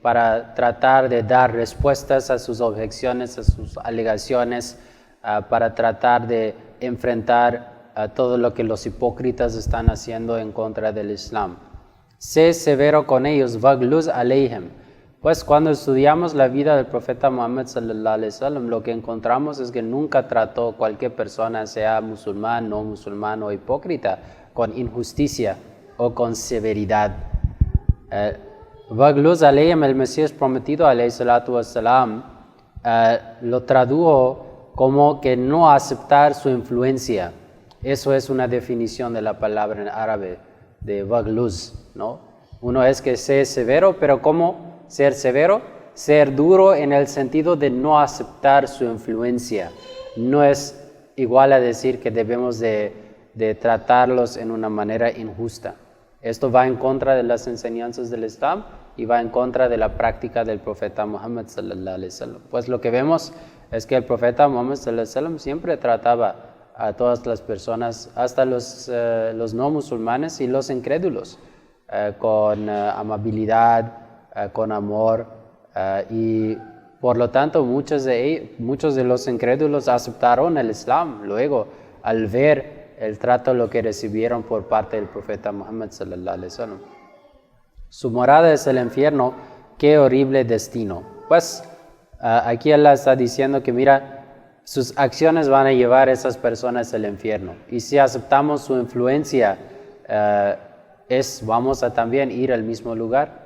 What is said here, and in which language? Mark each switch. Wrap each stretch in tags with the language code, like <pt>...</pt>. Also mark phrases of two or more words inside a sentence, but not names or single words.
<es>Para tratar de dar respuestas a sus objeciones, a sus alegaciones, para tratar de enfrentar todo lo que los hipócritas están haciendo en contra del Islam. Sé severo con ellos,</es> <ar>واغلظ عليهم.</ar> <es>Pues cuando estudiamos la vida del profeta Muhammad</es> <ar>صلى الله عليه وسلم,</ar> <es>lo que encontramos es que nunca trató cualquier persona, sea musulmán, no musulmán o hipócrita, con injusticia o con severidad.</es> <ar>واغلظ عليهم,</ar> <es>el Mesías prometido</es> <ar>عليه الصلاة والسلام,</ar> <es>lo tradujo como que no aceptar su influencia. Eso es una definición de la palabra en árabe de wagluz, ¿no? Uno es que sea severo, pero ¿cómo ser severo? Ser duro en el sentido de no aceptar su influencia. No es igual a decir que debemos de tratarlos en una manera injusta. Esto va en contra de las enseñanzas del Islam y va en contra de la práctica del profeta Muhammad</es> <ar>صلى الله عليه وسلم.</ar> <es>Pues lo que vemos es que el profeta Muhammad</es> <ar>صلى الله عليه وسلم</ar> <es>siempre trataba a todas las personas, hasta los no musulmanes y los incrédulos, con amabilidad, con amor, y por lo tanto muchos de los incrédulos aceptaron el Islam luego al ver el trato lo que recibieron por parte del profeta Muhammad</es> <ar>صلى الله عليه وسلم.</ar> <es>Su morada es el infierno, qué horrible destino. Pues aquí Allah está diciendo que mira, sus acciones van a llevar a esas personas al infierno, y si aceptamos su influencia, vamos a también ir al mismo lugar.</es>